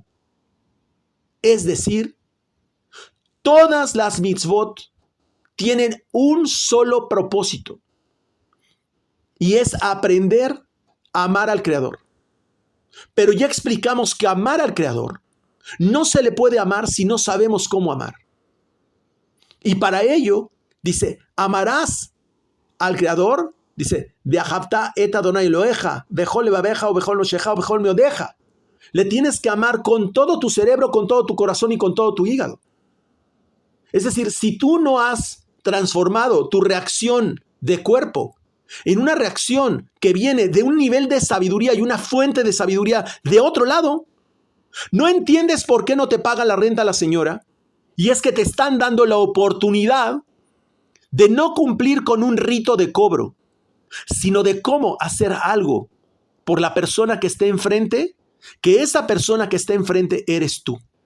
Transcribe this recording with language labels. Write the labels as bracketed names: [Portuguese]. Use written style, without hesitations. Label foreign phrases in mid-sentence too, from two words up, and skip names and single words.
[Spanish] Es decir, todas las mitzvot tienen un solo propósito, y es aprender amar al Creador. Pero ya explicamos que amar al Creador no se le puede amar si no sabemos cómo amar. Y para ello, dice, amarás al Creador, dice, [Hebrew] ואהבת את אדוני אלוהיך בכל לבבך ו בכל נפשך ו בכל מאודך. [Spanish] Le tienes que amar con todo tu cerebro, con todo tu corazón y con todo tu hígado. Es decir, si tú no has transformado tu reacción de cuerpo en una reacción que viene de un nivel de sabiduría y una fuente de sabiduría de otro lado, no entiendes por qué no te paga la renta la señora, y es que te están dando la oportunidad de no cumplir con un rito de cobro, sino de cómo hacer algo por la persona que esté enfrente, que esa persona que esté enfrente eres tú.